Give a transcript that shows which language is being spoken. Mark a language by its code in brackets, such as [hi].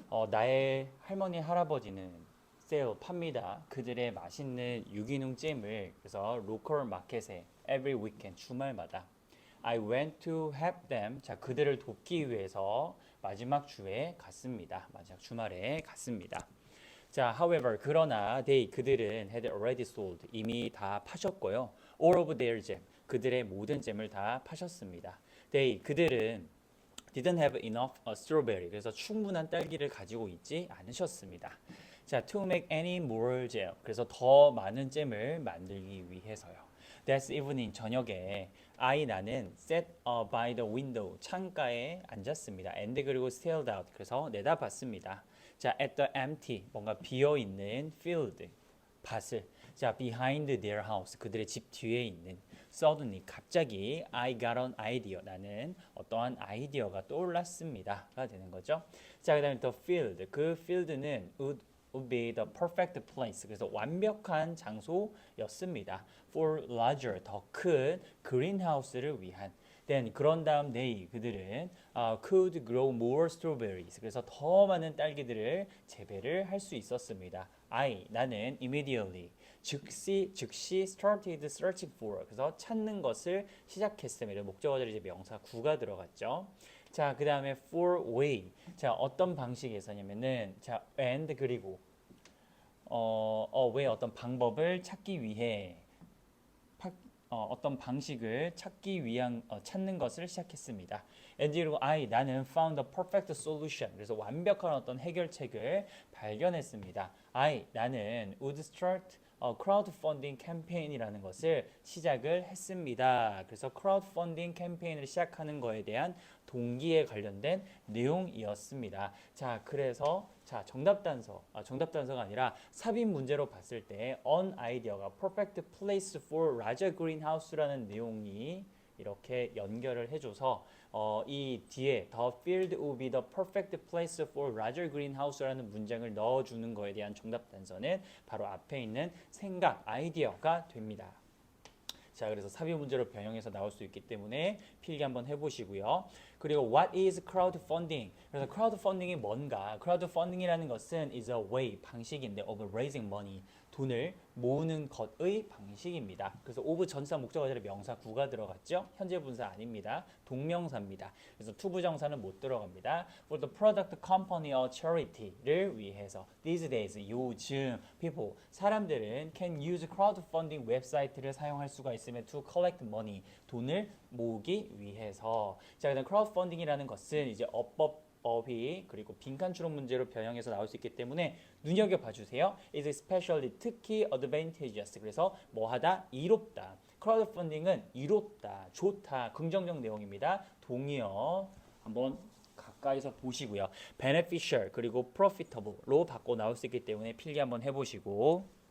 [ko] 나의 할머니 할아버지는 세일 팝니다. 그들의 맛있는 유기농 잼을 그래서 로컬 마켓에 [en] every weekend [ko] 주말마다 [en] I went to help them. [ko] 자, 그들을 돕기 위해서 마지막 주에 갔습니다. 마지막 주말에 갔습니다. [en] 자, however, [ko] 그러나 그들은 [en] had already sold. [ko] 이미 다 파셨고요. [en] All of their jam. [ko] 그들의 모든 잼을 다 파셨습니다. 그들은 [en] didn't have enough strawberry. [ko] 그래서 충분한 딸기를 가지고 있지 않으셨습니다. [en] 자, to make any more jam. [ko] 그래서 더 많은 잼을 만들기 위해서요. [en] That evening [ko] 저녁에 나는 [en] sat by the window [ko] 창가에 앉았습니다. And 그리고 [en] stared out [ko] 그래서 내다봤습니다. 자, [en] at the empty [ko] 뭔가 비어 있는 field 밭을 자 [en] behind their house [ko] 그들의 집 뒤에 있는 suddenly 갑자기 [en] I got an idea [ko] 나는 어떠한 아이디어가 떠올랐습니다가 되는 거죠. [en] 자, 그다음에 the field 그 field는 would be the perfect place. [ko] 그래서 완벽한 장소였습니다. For larger, 더 큰 greenhouse를 위한. [en] Then [ko] 그런 다음 그들은 [en] could grow more strawberries. [ko] 그래서 더 많은 딸기들을 재배를 할 수 있었습니다. 나는 [en] immediately 즉시 started searching for. [ko] 그래서 찾는 것을 시작했습니다. 목적어 자리 이제 명사 구가 들어갔죠. 자, 그 다음에 for way. 자, 어떤 방식에서냐면은 자, and 그리고 왜 어떤 방법을 찾기 위해 어떤 방식을 찾기 위한 찾는 것을 시작했습니다. [en] and [ko] 그리고 나는 [en] found the perfect solution. [ko] 그래서 완벽한 어떤 해결책을 발견했습니다. 나는 [en] would start [ko] crowdfunding 캠페인이라는 것을 시작을 했습니다. 그래서 crowdfunding 캠페인을 시작하는 거에 대한 동기에 관련된 내용이었습니다. 자, 그래서 정답 단서가 아니라 삽입 문제로 봤을 때 an idea가 perfect place for larger greenhouse라는 내용이 이렇게 연결을 해줘서 이 뒤에 the field would be the perfect place for larger greenhouse라는 문장을 넣어주는 거에 대한 정답 단서는 바로 앞에 있는 생각, 아이디어가 됩니다. 자, 그래서 삽입 문제로 변형해서 나올 수 있기 때문에 필기 한번 해보시고요. [en] 그리고 what is crowdfunding? [ko] 그래서 crowdfunding이 뭔가? crowdfunding이라는 것은 [en] is a way [ko] 방식인데 [en] of raising money [ko] 돈을 모으는 것의 방식입니다. 그래서 of 전사 목적어 자리 명사 구가 들어갔죠. 현재 분사 아닙니다. 동명사입니다. 그래서 투부정사는 못 들어갑니다. [en] For the product company or charity를 위해서 these days 요즘 people 사람들은 can use crowdfunding 웹사이트를 사용할 수가 있으면 to collect money [ko] 돈을 모으기 위해서. 자, 그다음 crowdfunding이라는 것은 이제 어법이 그리고 빈칸 추론 문제로 변형해서 나올 수 있기 때문에 눈여겨봐 주세요. [en] is especially 특히 advantageous. [ko] 그래서 뭐하다 이롭다. crowdfunding은 이롭다, 좋다, 긍정적 내용입니다. 동의어 한번 가까이서 보시고요. beneficial 그리고 profitable로 바꿔 나올 수 있기 때문에 필기 한번 해보시고.